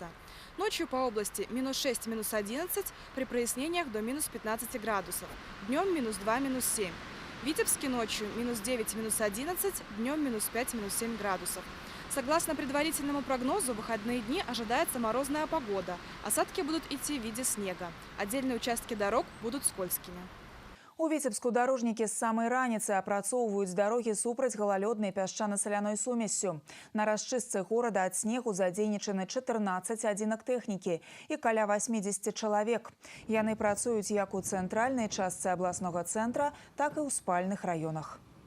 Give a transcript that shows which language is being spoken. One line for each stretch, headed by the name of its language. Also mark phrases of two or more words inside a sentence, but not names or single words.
Russian: Ночью по области -6, -11, при прояснениях до -15 градусов. Днем -2, -7. В Витебске ночью -9, -11, днем -5, -7 градусов. Согласно предварительному прогнозу, в выходные дни ожидается морозная погода. Осадки будут идти в виде снега. Отдельные участки дорог будут скользкими.
Belarusian: У Віцебску дарожнікі з самай раніцы апрацоўваюць дарогі супраць галалёднай пясчана-саляной сумессю. На расчыстцы горада ад снегу задзейнічаны 14 адзінак тэхнікі і каля 80 чалавек. Яны працуюць як у цэнтральнай частцы абласнога цэнтра, так і ў спальных раёнах.